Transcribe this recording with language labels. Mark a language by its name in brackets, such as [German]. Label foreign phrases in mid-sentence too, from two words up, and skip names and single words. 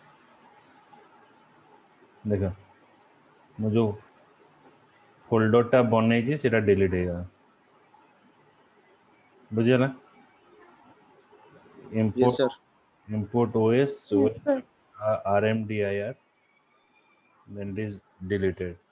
[Odia] ଦେଖୋ ମୁ ଜୋ फोल्डर ଟା ବନୈଛି ସେଟା डिलीट ହେ ଗଲା ବୁଝିଆଲା [English] Yes, import sir. import os Yes, sir. rmdir then it is deleted